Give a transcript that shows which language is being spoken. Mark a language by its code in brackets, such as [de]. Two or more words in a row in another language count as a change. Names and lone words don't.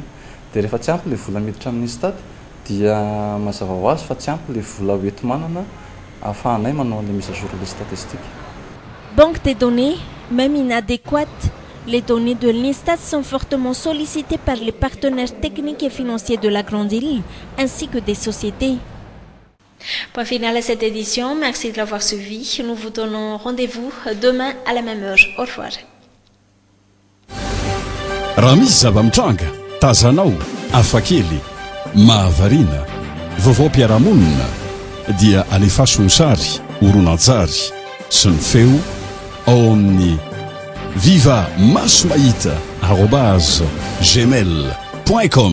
[fr] Banque des données, même inadéquates, les données de l'INSTAT sont fortement sollicitées par les partenaires techniques et financiers de la Grande Île, ainsi que des sociétés. Point final à cette édition, merci de l'avoir suivi. Nous vous donnons rendez-vous demain à la même heure. Au revoir. [mg] Raha misy zava-mitranga, tazanao, hafakely, mahavarina, vaovao-piarahamonina dia alefaso ny sary, horonan-tsary sy ny feo ao amin'ny viva maso mahita @gmail.com